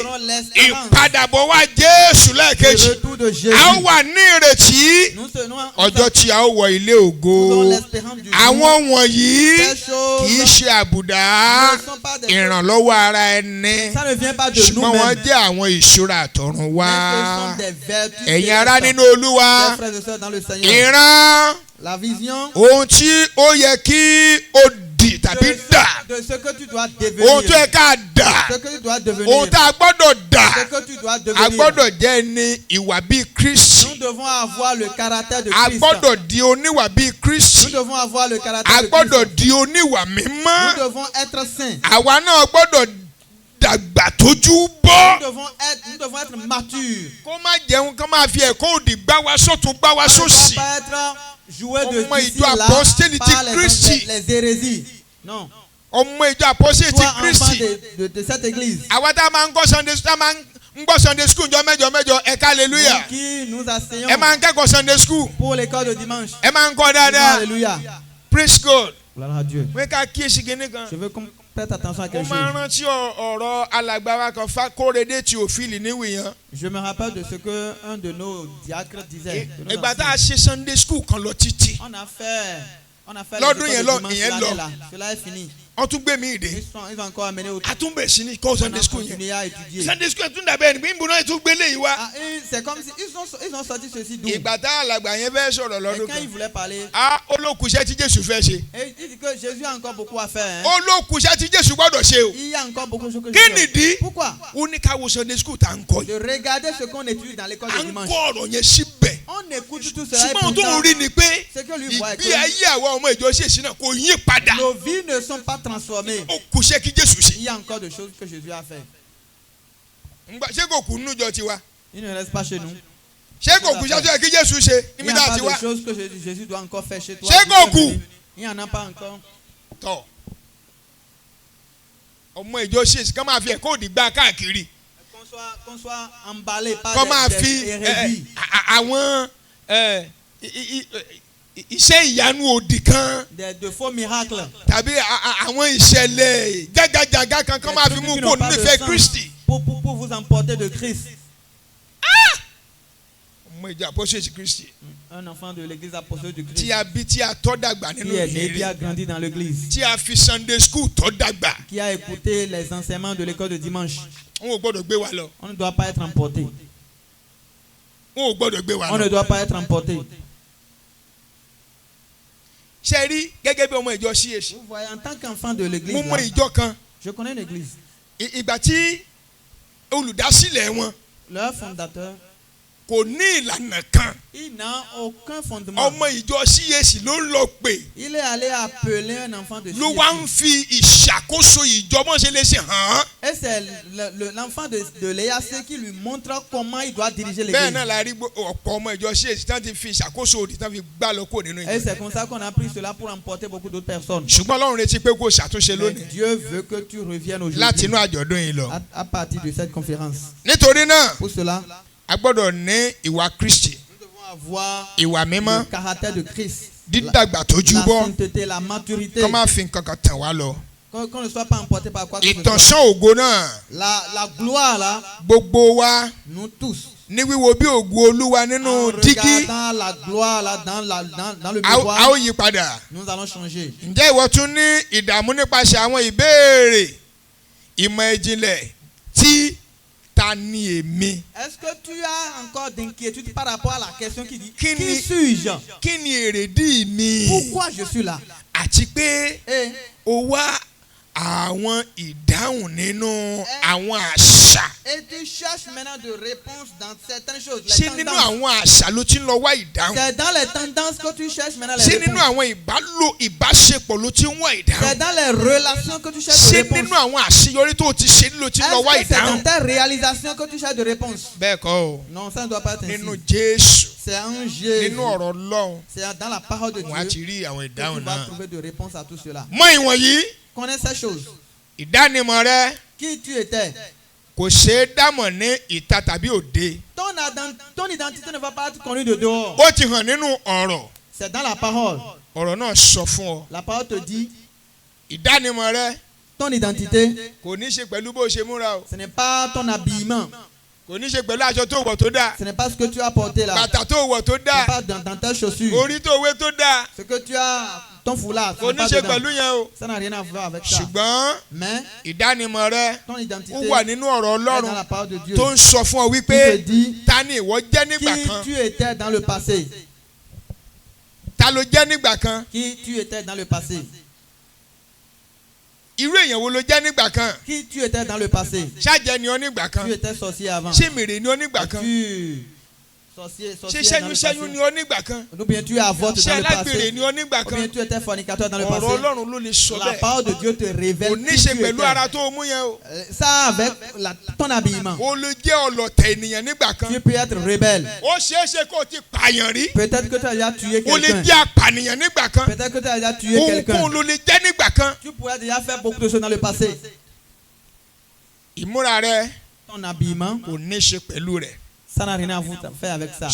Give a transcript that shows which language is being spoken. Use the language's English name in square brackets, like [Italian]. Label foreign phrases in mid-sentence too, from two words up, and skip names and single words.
[French] Nous aurons l'espérance. [Yoruba] ìpadàbọ̀ wá Jésù [French] Le [Yoruba] lẹ́ẹ̀kejì. [French] retour de Jésus. [Yoruba] a ó wà ní ìrètí [French] Nous serons [Yoruba] ọjọ́ tí a ó wọ ilé [French] nous aurons [Yoruba] ògo. [French] l'espérance du jour. [Yoruba] àwọn wọ̀nyí [French] Ces choses [Yoruba] kì í ṣe àbùdá [French] ne sont pas des [Yoruba] ìrànlọ́wọ́ ara ẹni [French] Ça ne vient pas de [Yoruba] ṣùgbọ́n wọ́n [French] nous-mêmes. [Yoruba] jẹ́ àwọn ìṣúra àtọ̀run wá. [French] Mais ce sont des vertus [Yoruba] ẹ̀yin ará [French] célestes. [Yoruba] nínú Olúwa [French] Chers frères et sœurs dans le Seigneur. [Yoruba] ìran [French] La vision [Yoruba] ohun tí ó yẹ kí ó dì tàbí dà [French] de ce que tu dois [Yoruba] ohun [French] devenir. [Yoruba] tó yẹ ká dà [French] Ce que tu dois devenir. [Yoruba] ohun tá a gbọ́dọ̀ dà [French] Ce que tu dois [Yoruba] a [French] devenir. [Yoruba] gbọ́dọ̀ jẹ́ ní ìwà bíi Kristi [French] Nous devons avoir le caractère de [Yoruba] a [French] Christ. [Yoruba] gbọ́dọ̀ di oníwà bíi [French] Nous [Yoruba] Kristi [French] devons avoir le [Yoruba] a [French] caractère de [Yoruba] gbọ́dọ̀ [French] Christ. [Yoruba] di oníwà mímọ́ [French] Nous devons être saints. [Yoruba] àwa náà gbọ́dọ̀ dàgbà tójú bọ́. [French] Nous devons être matures. [Yoruba] kó má jẹun kó má fi ẹ̀kọ́ òdì gbá wa sọ́tún gbá wa [French] On ne [Yoruba] sósì. [French] doit pas être joué de [Yoruba] Ọmọ [French] ici [Yoruba] ìjọ [French] là [Yoruba] apostolique [French] par [Yoruba] Christi. [French] les hérésies. Non. [Yoruba] ọmọ ìjọ àpọ́sẹ̀ ti [French] Toi, enfant [Yoruba] Kristi. [French] de cette église. [Yoruba] àwa tá a máa ń gbọ́ Sunday tá a máa ń gbọ́ [English] Sunday school [Yoruba] jọ mẹ́jọ ẹ̀ka hallelujah. [French] Nous qui nous asseyons [Yoruba] ẹ máa ń kẹ́kọ̀ọ́ [English] Sunday school. [French] pour l'école de dimanche. [Yoruba] ẹ máa ń kọ́ [French] Disons [Yoruba] dáadáa. [French] Alléluia. [English] praise God. [French] Gloire à Dieu. [Yoruba] wọ́n ká kíyèsí kinní kan. [French] Je veux qu'on prête attention à [Yoruba] mo [French] quelque [Yoruba] máa ń [French] chose. [Yoruba] rántí ọ̀rọ̀ alàgbà wa kan Kóredé Théophile níwìyàn. [French] Je me rappelle de ce que un de nos diacres disait. de nos [Yoruba] ìgbà tá a [French] anciens. [Yoruba] ṣe [English] Sunday school [Yoruba] kan lọ títí. [French] On a fait [Yoruba] Lọ́dún [French] les [Yoruba] yẹn [French] écoles [Yoruba] lọ, [French] de dimanche [Yoruba] ìyẹn [French] cette [Yoruba] lọ. [French] année-là. Cela est fini. [Yoruba] wọ́n tún gbé mi ìdè. [French] Ils ont encore amené au [Yoruba] a tún bẹ̀ sí ní kọ́ [French] on a [English] Sunday school yẹn. [French] continué à étudier. [English] Sunday school [Yoruba] tún dàbẹ̀ ẹni pé ń bọ̀ náà tún gbélé yìí wá. [French] Ah, c'est comme si ils ont sorti ceci d'où. Et [Yoruba] ìgbà tá alàgbà yẹn fẹ́ sọ̀rọ̀ lọ́dún [French] quand ils [Yoruba] kan. [French] voulaient parler, [Yoruba] olókùṣẹ́ tí Jésù fẹ́ ṣe. [French] et il dit que Jésus a encore beaucoup à faire. Hein. [Yoruba] olókùṣẹ́ tí Jésù gbọ́dọ̀ ṣe o. [French] Il y a encore beaucoup de choses que [Yoruba] kí [French] je fais. [Yoruba] nìdí. [French] Pourquoi? [Yoruba] ó ní ká wo [English] Sunday school [Yoruba] tá à ń kọ́ [French] De [Yoruba] yìí. [French] regarder ce qu'on étudie dans l'école [Yoruba] à [French] de [Yoruba] ń [French] dimanche. [Yoruba] kọ́ ọ̀rọ̀ yẹn síbẹ̀. [French] On écoute tout cela et [Yoruba] ṣùgbọ́n tó ń [French] pourtant, [Yoruba] rí ni pé [French] ce que lui voit est [Yoruba] ìgbé ayé àwọn ọmọ ìjọ ṣèṣin náà kò yí padà. [French] nos vies ne sont pas transformées. [Yoruba] ó kùṣẹ́ kí Jésù ṣe. [French] Il y a encore des choses que Jésus a fait. [Yoruba] ṣé kò kù nínú ìjọ tiwa. [French] Il ne reste pas chez nous. [Yoruba] ṣé kò kùṣẹ́ tó yẹ kí Jésù ṣe [French] Il [Yoruba] níbi [French] n'y a [Yoruba] tá a [French] pas [Yoruba] ti wá. [French] de choses que Jésus doit encore faire chez toi. Chez Goku. Il n'y en a pas encore. [Yoruba] tọ́ ọmọ ìjọ ṣèṣin ká máa fi ẹ̀kọ́ òdì gbá káàkiri. [French] Qu'on soit emballé par [Yoruba] kọ́ máa [French] des [Yoruba] fi [French] hérésies. [Yoruba] àwọn iṣẹ́ ìyanu òdì kan [French] De faux miracles. [Yoruba] tàbí àwọn ìṣẹ̀lẹ̀ jágajàga kan kọ́ máa fi mú kó nífẹ̀ẹ́ Kristi. [French] Pour vous emporter de Christ. [Yoruba] ọmọ ọmọ ìjọ apostolic Christi. [French] Un enfant de l'église apostolique du [Yoruba] tí [French] Christ. [Yoruba] a bí tí a tọ́ dàgbà nínú [French] Qui est né, qui [Yoruba] ìrírí. [French] a grandi dans l'église. [Yoruba] tí a fi [English] Sunday school [Yoruba] tọ́ dàgbà. [French] Qui a écouté les enseignements de l'école de dimanche. [Yoruba] wọn ò gbọ́dọ̀ gbé wa lọ. [French] On ne doit pas être emporté. [Yoruba] wọn ò gbọ́dọ̀ gbé wa [French] On ne [Yoruba] lọ. [French] doit pas être emporté. [Yoruba] ṣe rí gẹ́gẹ́ bí ọmọ ìjọ CAC. [French] Vous voyez, en tant qu'enfant de l'église, [Yoruba] mo mọ [French] là, [Yoruba] ìjọ kan [French] je connais une église. [Yoruba] ìgbà tí olùdásílẹ̀ wọn [French] Leur fondateur, [Yoruba] kò ní ìlànà kan. [French] il n'a aucun fondement. [Yoruba] ọmọ ìjọ CAC ló ń lọ pè [French] Il est allé appeler un enfant de [Yoruba] ló wá ń [French] CAC. [Yoruba] fi ìṣàkóso ìjọ bó ṣe lè ṣe hàn án. [French] Et c'est l'enfant de l'EAC qui lui montre comment il doit diriger [Yoruba] bẹ́ẹ̀ [French] l'église. [Yoruba] náà la rí ọ̀pọ̀ ọmọ ìjọ CAC tí wọ́n ti fi ìṣàkóso òdì tí wọ́n fi gbá lọ kúrò nínú [French] Et [Yoruba] ìjọ. [French] c'est comme ça qu'on a pris cela pour emporter beaucoup d'autres personnes. [Yoruba] ṣùgbọ́n Ọlọ́run retí pé kó ṣàtúnṣe [French] Mais [Yoruba] lónìí [French] Dieu veut que tu reviennes [Yoruba] láti [French] aujourd'hui [Yoruba] inú àjọ̀dún yìí lọ. [French] à partir de cette conférence. [Yoruba] nítorí náà [French] Pour cela, [Yoruba] a gbọ́dọ̀ ní ìwà Kristi, [French] nous devons avoir [Yoruba] ìwà mímọ́, [French] le caractère de Christ, [Yoruba] dídàgbà tójú [French] la [Yoruba] bọ́, [French] sainteté, la maturité. [Yoruba] kó má fi nǹkan kan tàn wá lọ. [French] Qu'on ne soit pas emporté par quoi que ce soit. [Yoruba] ìtànṣán ògo náà [French] La gloire là, [Yoruba] gbogbo wa [French] nous tous, [Yoruba] ní wíwo bí ògo Olúwa [French] en [Yoruba] nínú dígí [French] regardant la gloire là dans le [Yoruba] a ó [French] miroir, [Yoruba] yí padà. [French] nous allons changer. [Yoruba] ǹjẹ́ ìwọ tún ní ìdààmú nípasẹ̀ àwọn ìbéèrè ìmọ̀ ìjìnlẹ̀ tí ta ni èmi? [French] Est-ce que tu as encore d'inquiétude par rapport à la question qui dit Qui qui [Yoruba] ni- [French] suis-je? [Yoruba] kí ni èrèdí mi? [French] Pourquoi je suis là? [Yoruba] àti pé [French] Et [Yoruba] ó wá àwọn ìdáhùn nínú àwọn àṣà. [French] tu cherches maintenant de réponses dans certaines choses. Les [Yoruba] ṣé nínú [French] tendances. [Yoruba] àwọn àṣà ló ti ń lọ wá ìdáhùn? [French] C'est dans les tendances que tu cherches maintenant les [Yoruba] ṣé nínú [French] réponses. [Yoruba] àwọn ìbáṣepọ̀ ló ti ń wá [French] C'est [Yoruba] ìdáhùn? [French] dans les relations que tu cherches [Yoruba] ṣé [French] des réponses. [Yoruba] nínú àwọn àṣeyọrí tó o ti ṣe ló ti ń lọ wá [French] Est-ce que c'est dans [Yoruba] ìdáhùn? [French] tes réalisations que tu cherches des réponses? [Yoruba] bẹ́ẹ̀ kọ́ o, [French] Non, ça ne doit pas être [Yoruba] nínú ainsi. Jésù, [French] C'est en Jésus. [Yoruba] nínú ọ̀rọ̀ Ọlọ́run [French] C'est dans la parole de [Yoruba] wọn á ti [French] Dieu [Yoruba] rí àwọn [French] que tu [Yoruba] ìdáhùn [French] vas [Yoruba] náà. [French] trouver de réponses à tout cela. [Yoruba] mọ ìwọ̀nyí, [French] Connais ces choses. [Yoruba] ìdánimọ̀ rẹ [French] Qui tu étais. [Yoruba] kò ṣeé dámọ̀ ní ìta tàbí òde. [French] Ton identité ne va pas être connue de dehors. [Yoruba] ó ti hàn nínú ọ̀rọ̀. [French] C'est dans la parole. [Yoruba] ọ̀rọ̀ náà sọ fún ọ. [French] La parole te dit, [Yoruba] ìdánimọ̀ rẹ [French] ton identité, [Yoruba] kò ní ṣe pẹ̀lú bó ṣe múra o. [French] ce n'est pas ton habillement. [Yoruba] kò ní ṣe pẹ̀lú aṣọ tó wọ̀ tó dáa. [French] Ce n'est pas ce que tu as porté là. [Yoruba] bàtà tó wọ̀ tó [French] Ce n'est [Yoruba] dáa. [French] pas dans tes chaussures. [Yoruba] orí tó wé tó dáa. [French] Ce que tu as, ton foulard, ce [Yoruba] kò [French] n'est [Yoruba] ní [French] pas [Yoruba] ṣe [French] dedans. [Yoruba] pẹ̀lú yẹn o. [French] Ça n'a rien à voir avec ça. [Yoruba] ṣùgbọ́n [French] Mais [Yoruba] ìdánimọ̀ rẹ [French] ton identité [Yoruba] ó wà nínú ọ̀rọ̀ [French] est dans [Yoruba] Ọlọ́run [French] la parole de Dieu. [Yoruba] tó ń sọ fún ọ [French] Qui [Yoruba] wípé [French] te dit [Yoruba] ta ni ìwọ jẹ́ nígbà [French] qui [Yoruba] kan. [French] tu étais dans le passé. [Yoruba] ta ló jẹ́ nígbà kan. [French] Qui tu étais dans le passé. [Yoruba] irú èèyàn wo ló jẹ́ nígbà kan. [French] Qui tu étais dans le passé. [Yoruba] ṣáàjẹ́ ni ọ nígbà kan. [French] Tu étais sorcier avant. [Yoruba] ṣé mèrè ni ọ nígbà kan. [French] Tu sorcier [Yoruba] ṣé [French] dans le [Yoruba] ṣẹ́yún ni [French] passé. [Yoruba] ọ nígbà kan. [French] Ou bien tu es avorte [Yoruba] ṣé [French] dans le [Yoruba] alágbèrè [French] passé. [Yoruba] ni ọ nígbà [French] Ou bien [Yoruba] kan. [French] tu étais fornicateur dans le [Yoruba] ọ̀rọ̀ [French] passé. [Yoruba] Ọlọ́run ló lè sọ [French] La [Yoruba] bẹ́ẹ̀. [French] parole de Dieu te révèle [Yoruba] kò ní [French] qui [Yoruba] ṣe [French] tu [Yoruba] pẹ̀lú [French] étais. [Yoruba] ara tó o mú yẹn o. [French] Ça avec ton habillement. [Yoruba] o lè jẹ́ ọlọ̀tẹ̀ ènìyàn nígbà kan. [French] Tu peux être rebelle. [Yoruba] ó ṣeé ṣe kó o ti pààyàn rí. [French] Peut-être que tu as déjà tué [Yoruba] o lè [French] quelqu'un. [Yoruba] jẹ́ apànìyàn nígbà kan. [French] Peut-être que tu as déjà tué quelqu'un. [Yoruba] ohunkóhun ló lè jẹ́ nígbà kan. [French] Tu pourrais déjà faire beaucoup de choses dans le passé. [Yoruba] ìmúra rẹ [French] Ton habillement, [Yoruba] kò ní ṣe pẹ̀lú rẹ̀. [French] ça n'a rien à faire avec ça.